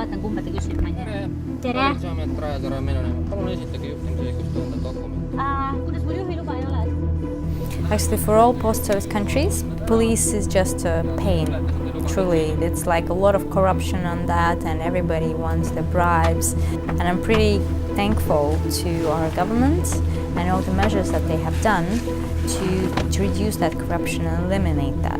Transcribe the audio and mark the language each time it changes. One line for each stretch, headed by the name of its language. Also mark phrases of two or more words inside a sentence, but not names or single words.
Estonian: umbes küsid, ma ei tea. Tere! Politseiamet, Raetere, Menonema. Palun esitage juhtimisõigust tõendav dokument. Kuidas mul juhiluba ei ole?
English: Actually, for all post-Soviet countries, police is just a pain. Truly, it's like a lot of corruption on that, and everybody wants the bribes. And I'm pretty thankful to our government and all the measures that they have done to reduce that corruption and eliminate that.